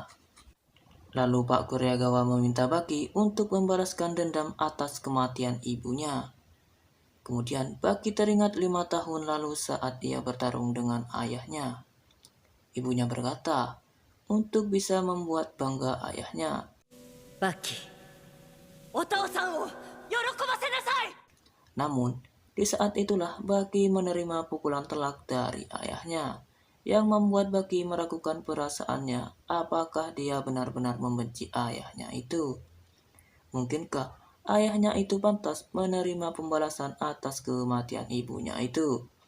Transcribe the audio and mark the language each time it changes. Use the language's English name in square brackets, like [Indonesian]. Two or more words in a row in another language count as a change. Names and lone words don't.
[Indonesian] Lalu Pak Kureagawa meminta Baki untuk membalaskan dendam atas kematian ibunya. Kemudian Baki teringat 5 tahun lalu saat dia bertarung dengan ayahnya. Ibunya berkata untuk bisa membuat bangga ayahnya. [Japanese] バキ、お父さんを喜ばせなさい。 [Indonesian] Namun, di saat itulah Baki menerima pukulan telak dari ayahnya, yang membuat Baki meragukan perasaannya apakah dia benar-benar membenci ayahnya itu. Mungkinkah ayahnya itu pantas menerima pembalasan atas kematian ibunya itu?